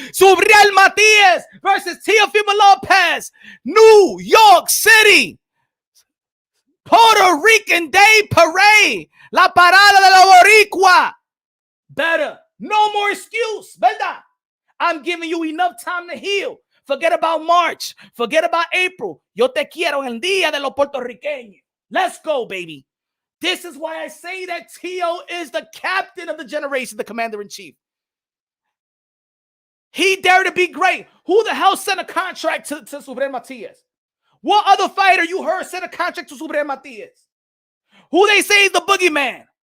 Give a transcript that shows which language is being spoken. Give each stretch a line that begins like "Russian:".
English: Subriel Matias versus Teofimo Lopez, New York City. Puerto Rican Day Parade.
Spanish: La Parada de la Boricua.
English: Better. No more excuse, ¿verdad? I'm giving you enough time to heal. Forget about March. Forget about April.
Spanish: Yo te quiero en el día de los puertorriqueños.
English: Let's go, baby. This is why I say that Teo is the captain of the generation, the commander-in-chief. He dared to be great. Who the hell sent a contract to Subriel Matias? What other fighter you heard sent a contract to Subriel Matias? Who they say is the boogeyman?